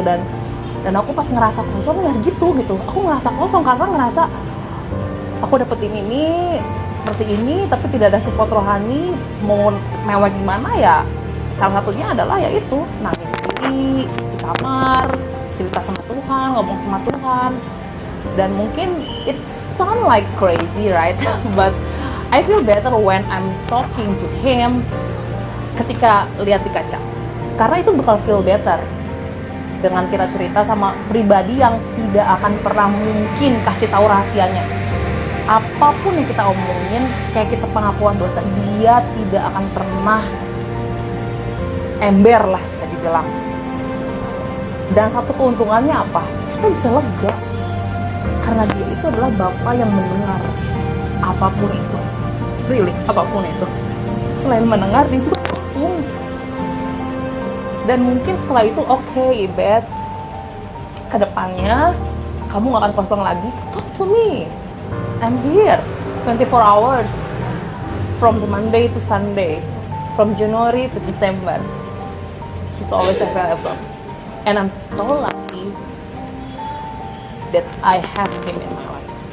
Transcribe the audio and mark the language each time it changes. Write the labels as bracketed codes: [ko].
[id] Dan aku pas ngerasa kosong ya segitu gitu. Aku ngerasa kosong karena ngerasa aku dapetin ini seperti ini, tapi tidak ada support rohani. Mau mewah gimana ya, salah satunya adalah yaitu nangis sendiri di kamar, cerita sama Tuhan, ngomong sama Tuhan. Dan mungkin [en] it sound like crazy, right? But I feel better when I'm talking to him [id] ketika lihat di kaca. Karena itu bakal [en] feel better [id] dengan kita cerita sama pribadi yang tidak akan pernah mungkin kasih tahu rahasianya. Apapun yang kita omongin, kayak kita pengakuan dosa, dia tidak akan pernah ember lah, bisa dibilang. Dan satu keuntungannya apa? Kita bisa lega. Karena dia itu adalah Bapa yang mendengar apapun itu. Really, apapun itu. Selain mendengar, dia juga tahu. Dan mungkin setelah itu, okay, Bet, kedepannya kamu gak akan kosong lagi. [en] Talk to me. I'm here 24 hours from Monday to Sunday, from January to December. He's always available. And I'm so lucky that I have him in my life.